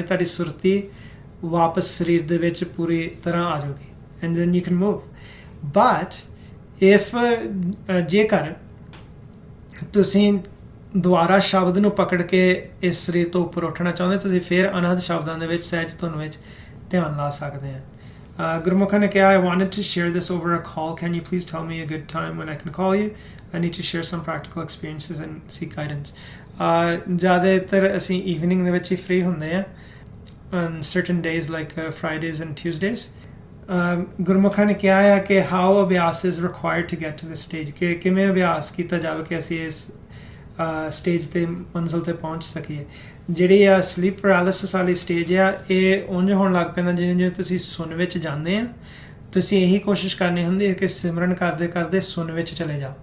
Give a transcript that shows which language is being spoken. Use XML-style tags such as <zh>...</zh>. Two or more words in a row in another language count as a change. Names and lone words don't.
<pa>ਤੁਹਾਡੀ ਸੁਰਤੀ ਵਾਪਸ ਸਰੀਰ ਦੇ ਵਿੱਚ ਪੂਰੀ ਤਰ੍ਹਾਂ ਆ ਜਾਊਗੀ</pa> <en>and then you can move. but if</en> <pa>ਜੇਕਰ ਤੁਸੀਂ ਦੁਬਾਰਾ ਸ਼ਬਦ ਨੂੰ ਪਕੜ ਕੇ ਇਸ ਸਰੀਰ ਤੋਂ ਉੱਪਰ ਉੱਠਣਾ ਚਾਹੁੰਦੇ, ਤੁਸੀਂ ਫਿਰ ਅਨਹਦ ਸ਼ਬਦਾਂ ਦੇ ਵਿੱਚ ਸਹਿਜ ਧੁਨ ਵਿੱਚ ਧਿਆਨ ਲਾ ਸਕਦੇ ਆ। ਗੁਰਮੁਖਾਂ ਨੇ ਕਿਹਾ,</pa> <en>I wanted to share this over a call. Can you please tell me a good time when I can call you? I need to share some practical experiences and seek guidance.</en> <pa>ਜ਼ਿਆਦਾਤਰ ਅਸੀਂ ਈਵਨਿੰਗ ਦੇ ਵਿੱਚ ਹੀ ਫ੍ਰੀ ਹੁੰਦੇ ਆ</pa> <en>on certain days like Fridays and Tuesdays.</en> <pa>ਗੁਰਮੁਖਾਂ ਨੇ ਕਿਹਾ ਹੈ ਕਿ</pa> <en>how ਅਭਿਆਸ is required to get to this stage,</en> <pa>ਕਿ ਕਿਵੇਂ ਅਭਿਆਸ ਕੀਤਾ ਜਾਵੇ ਕਿ ਅਸੀਂ ਇਸ ਸਟੇਜ ਤੇ ਮੰਜ਼ਿਲ ਤੇ ਪਹੁੰਚ ਸਕੀਏ। ਜਿਹੜੀ ਆ</pa> <en>sleep paralysis</en> <pa>ਵਾਲੀ ਸਟੇਜ ਆ, ਇਹ ਉਂਝ ਹੋਣ ਲੱਗ ਪੈਂਦਾ ਜਿਵੇਂ ਜਿਵੇਂ ਤੁਸੀਂ ਸੁਣ ਵਿੱਚ ਜਾਂਦੇ ਆ। ਤੁਸੀਂ ਇਹੀ ਕੋਸ਼ਿਸ਼ ਕਰਨੀ ਹੁੰਦੀ ਹੈ ਕਿ ਸਿਮਰਨ ਕਰਦੇ ਕਰਦੇ ਸੁਣ ਵਿੱਚ ਚਲੇ ਜਾਓ।</pa>